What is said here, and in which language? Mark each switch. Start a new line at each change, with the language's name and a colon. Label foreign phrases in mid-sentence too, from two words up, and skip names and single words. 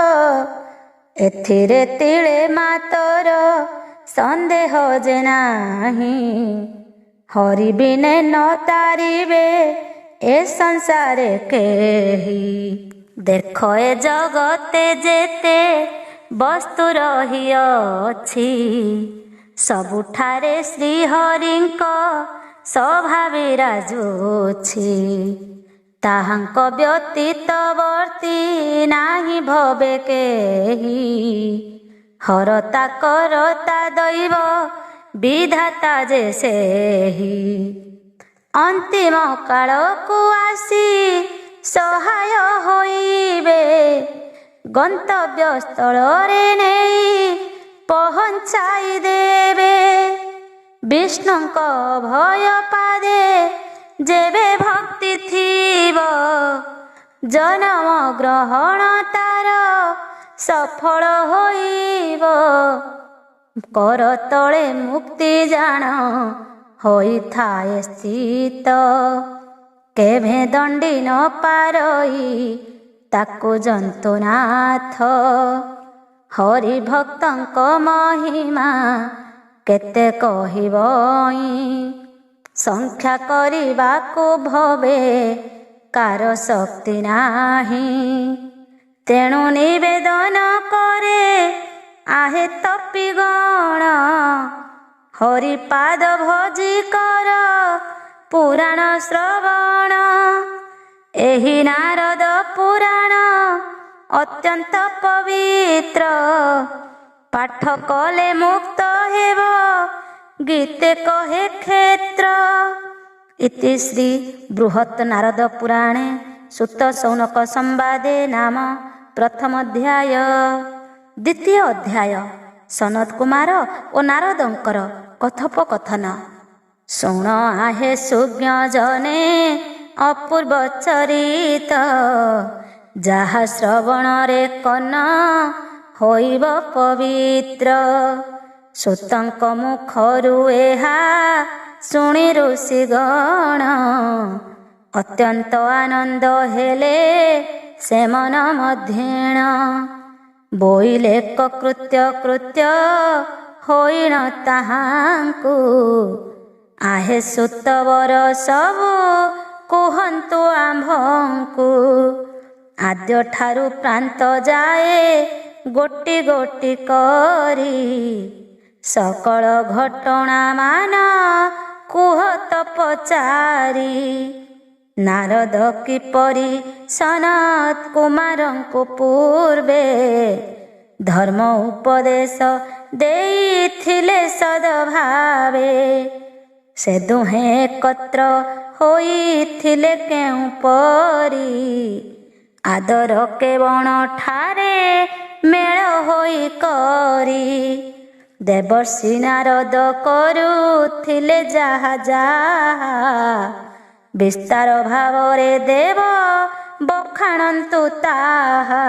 Odia: ଏଥିରେ ତିଳେ ମାତ୍ର ସନ୍ଦେହ ଯେ ନାହିଁ। ହରି ବିନେ ନ ତାରିବେ ଏ ସଂସାରେ କେହି। ଦେଖ ଏ ଜଗତେ ଯେତେ ବସ୍ତୁ ରହିଅଛି। ସବୁଠାରେ ଶ୍ରୀହରିଙ୍କ ସଭା ବିରାଜୁଛି। ତାହାଙ୍କ ବ୍ୟତୀତ ବର୍ତ୍ତୀ ନାହିଁ ଭବେ କେହି। ହର୍ତ୍ତା କର୍ତ୍ତା ଦୈବ ବିଧାତା ଯେ ସେହି। ଅନ୍ତିମ କାଳକୁ ଆସି ସହାୟ ହୋଇବେ। ଗନ୍ତବ୍ୟ ସ୍ଥଳରେ ନେଇ ପହଞ୍ଚାଇ ଦେବେ। ବିଷ୍ଣୁଙ୍କ ଭୟ ପାଦେ ଯେବେ ଭକ୍ତି ଥିବ। ଜନ୍ମ ଗ୍ରହଣ ତାର ସଫଳ ହୋଇବ। କର ତଳେ ମୁକ୍ତି ଜାଣ ହୋଇ ଥାଏ ସ୍ଥିତ। କେଭେ ଦଣ୍ଡି ନ ପାରଇ ତାକୁ ଜନ୍ତୁନାଥ। ହରି ଭକ୍ତଙ୍କ ମହିମା କେତେ କହିବଇ। ସଂଖ୍ୟା କରିବାକୁ ଭବେ କାର ଶକ୍ତି ନାହିଁ। ତେଣୁ ନିବେଦନ କରେ ଆହେ ତପୀ ଗଣ। ହରିପାଦ ଭଜି କର ପୁରାଣ ଶ୍ରବଣ। ଏହି ନାରଦ ପୁରାଣ ଅତ୍ୟନ୍ତ ପବିତ୍ର। ପାଠ କଲେ ମୁକ୍ତ ହେବ ଗୀତେ କହେ କ୍ଷେତ୍ର। ଇତି ଶ୍ରୀ ବୃହତ୍ ନାରଦ ପୁରାଣେ ସୂତ ଶୌନକ ସମ୍ବାଦେ ନାମ ପ୍ରଥମ ଅଧ୍ୟାୟ। ଦ୍ୱିତୀୟ ଅଧ୍ୟାୟ ସନତ କୁମାର ଔର ନାରଦଙ୍କର କଥୋପକଥନ। ଶୁଣ ଆହେ ସୁଜ୍ଞ ଜନେ ଅପୂର୍ବ ଚରିତ। ଯାହା ଶ୍ରବଣ ରେ କର୍ଣ୍ଣ ହୋଇବ ପବିତ୍ର। ସୂତଙ୍କ ମୁଖରୁ ଏହା ଶୁଣି ଋଷି ଗଣ। ଅତ୍ୟନ୍ତ ଆନନ୍ଦ ହେଲେ ସେ ମନ ମଧ୍ୟେଣ। ବୋଇଲେ କୃତ୍ୟ କୃତ୍ୟ ହୋଇନ ତାହାଙ୍କୁ। ଆହେ ସୂତବର ସବୁ କୁହନ୍ତୁ ଆମ୍ଭଙ୍କୁ। ଆଦ୍ୟ ଠାରୁ ପ୍ରାନ୍ତ ଯାଏ ଗୋଟି ଗୋଟି କରି। ସକଳ ଘଟଣା ମାନ କୁହତ ପଚାରି। ନାରଦ କିପରି ସନତ କୁମାରଙ୍କୁ ପୂର୍ବେ ଧର୍ମ ଉପଦେଶ ଦେଇଥିଲେ ସଦ୍ଭାବେ। ସେ ଦୁହେଁ ଏକତ୍ର ହୋଇଥିଲେ କେଉଁ ପରି। ଆଦର କେବଣ ଠାରେ ମେଳ ହୋଇ କରି ଦେବର୍ଷି ନାରଦ କରୁଥିଲେ ଯାହା ଯାହା ବିସ୍ତାର ଭାବରେ ଦେବ ବଖାଣନ୍ତୁ ତାହା।